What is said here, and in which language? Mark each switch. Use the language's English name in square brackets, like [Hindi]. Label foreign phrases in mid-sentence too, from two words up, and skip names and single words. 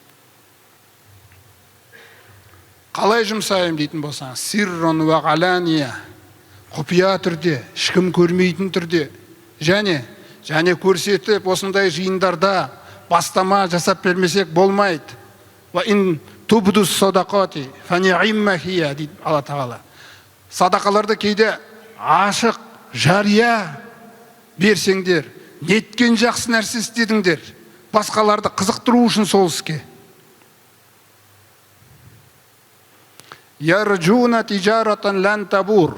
[Kazakh] Қалай жұмсайым дейтін болсаң, [Arabic] سرا وعلانية, [Kazakh] құпия түрде, ешкім көрмейтін түрде, және көрсетіп осындай жиындарда бастама жасап бермесек болмайды. [Arabic] وإن تبدوا الصدقات فنعما هي [Kazakh] дейді Алла Тағала. Садақаларды кейде ашық, жария берсеңдер, неткен жақсы нәрсе істедіңдер, басқаларды қызықтыру үшін сол іске. [Arabic] يرجون تجارة لن تبور.